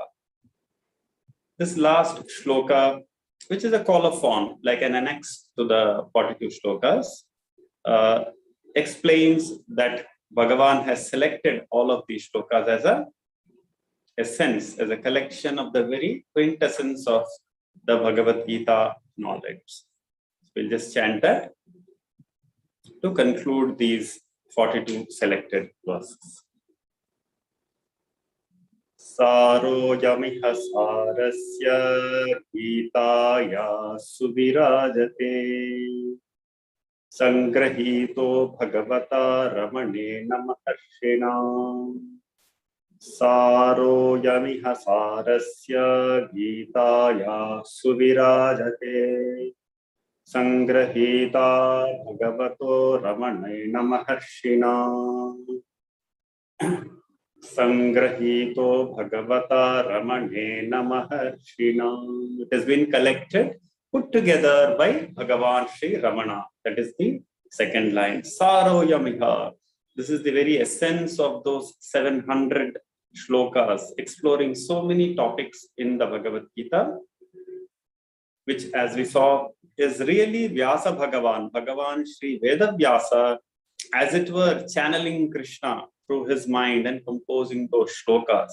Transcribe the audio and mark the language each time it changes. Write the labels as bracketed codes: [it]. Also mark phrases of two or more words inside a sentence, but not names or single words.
[en] This last shloka, which is a colophon, like an annex to the 42 shlokas, explains that Bhagavan has selected all of these shlokas as a essence, as a collection of the very quintessence of the Bhagavad Gita knowledge. We'll just chant that. to conclude these 42 selected verses. [sa] Saroyamiha sarasya Gitaya Subirajate Sangrahito Bhagavata Ramanena Maharshina Saroyamiha sarasya Gitaya Subirajate Sangrahita Bhagavato Ramanena Maharshina Sangrahito Bhagavata Ramanena Maharshina. [en] It has been collected, put together by Bhagavan Sri Ramana. That is the second line. Saroyamiha. This is the very essence of those 700 shlokas, exploring so many topics in the Bhagavad Gita, which, as we saw, is really Vyasa Bhagavan, Bhagavan Sri Veda Vyasa, as it were, channeling Krishna through his mind and composing those shlokas.